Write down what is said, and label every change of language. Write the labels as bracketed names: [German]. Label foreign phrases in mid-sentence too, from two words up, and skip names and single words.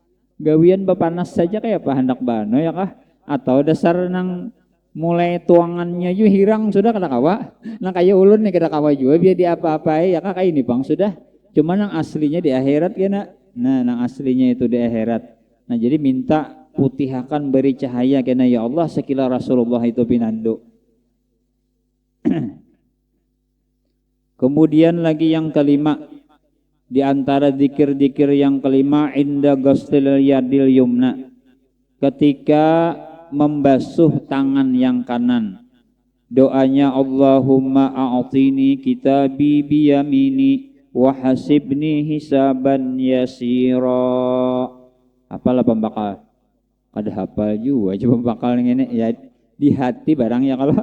[Banjar] saja kayak apa hendak bano ya kah atau dasar nang mulai tuangannya ju hirang sudah kada kawa nah kayak ulun nih kada kawa juga biar di apa-apai ya kah kayak ini bang sudah cuma nang aslinya di akhirat kena nah nang aslinya itu di akhirat nah jadi minta putihakan beri cahaya kena [Arabic] يا الله [Banjar] sekila Rasulullah itu pinandu. Kemudian lagi yang kelima di antara zikir-zikir yang kelima [Arabic] عند غسل اليد اليمنى [Banjar] ketika membasuh tangan yang kanan. [Arabic] Doanya اللهم أعطني كتابي بيميني وحاسبني حسابا يسيرا. [Banjar] Apalah pembakal? Kada hafal juga coba pembakal ini ya di hati barang ya kalau.